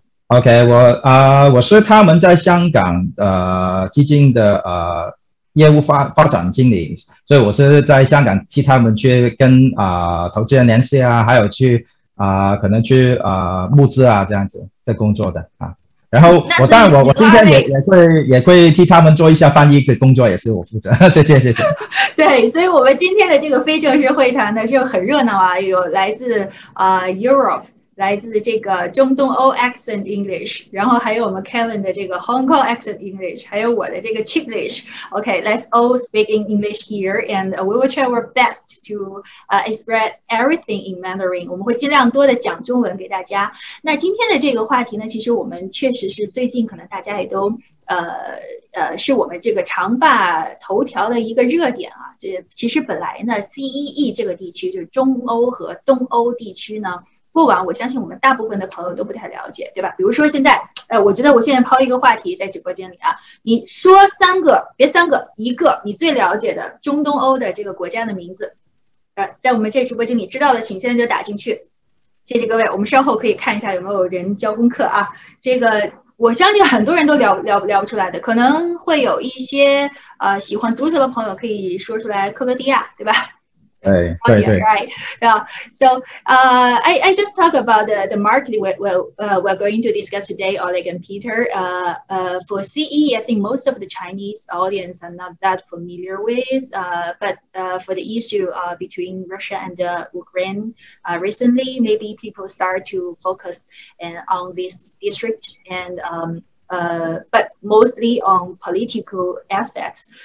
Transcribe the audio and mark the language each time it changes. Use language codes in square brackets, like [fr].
[zh] OK， 我是他们在香港基金的业务发展经理，所以我是在香港替他们去跟投资人联系啊，还有去可能去募资啊这样子的工作的啊。然后当然我今天也会替他们做一下翻译的工作，也是我负责。谢谢。对，所以我们今天的这个非正式会谈呢就很热闹啊，有来自Europe。来自这个中东欧 accent English， 然后还有我们 Kevin 的这个 Hong Kong accent English， 还有我的这个 Chiplish。 [en] Okay, let's all speak in English here, and we will try our best to express everything in Mandarin. [zh] 我们会尽量多的讲中文给大家。那今天的这个话题呢，其实我们确实是最近可能大家也都是我们这个常霸头条的一个热点啊。这其实本来呢 ，CEE 这个地区就是中欧和东欧地区呢。过往我相信我们大部分的朋友都不太了解，对吧？比如说现在，我觉得我现在抛一个话题在直播间里啊，你说三个，别三个，一个你最了解的中东欧的这个国家的名字，在我们这直播间里知道的，请现在就打进去。谢谢各位，我们稍后可以看一下有没有人交功课啊。这个我相信很多人都聊不出来的，可能会有一些喜欢足球的朋友可以说出来克罗地亚，对吧？对。 [en] Right. Yeah. So I just talk about the market we're going to discuss today, Oleg and Peter. For CE, I think most of the Chinese audience are not that familiar with, but for the issue between Russia and Ukraine recently, maybe people start to focus on this district and but mostly on political aspects.